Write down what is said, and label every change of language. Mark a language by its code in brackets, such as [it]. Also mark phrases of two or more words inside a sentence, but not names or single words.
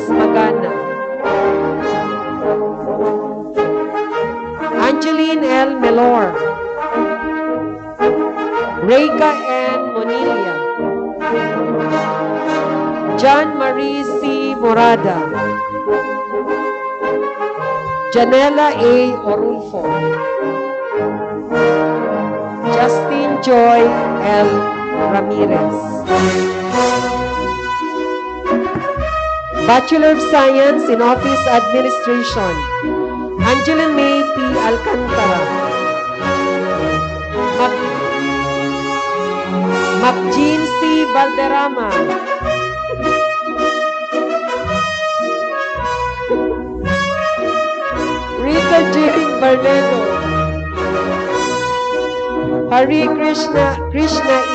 [en] Magana, Angeline L. Melor, Reika N. Monilia, John Marie C. Morada, Janela A. Orulfo, Justin Joy L. Ramirez. Bachelor of Science in Office Administration, Angela May P. Alcantara, Macjean C. Valderrama, Rita Jane Barnedo, Hari Krishna E.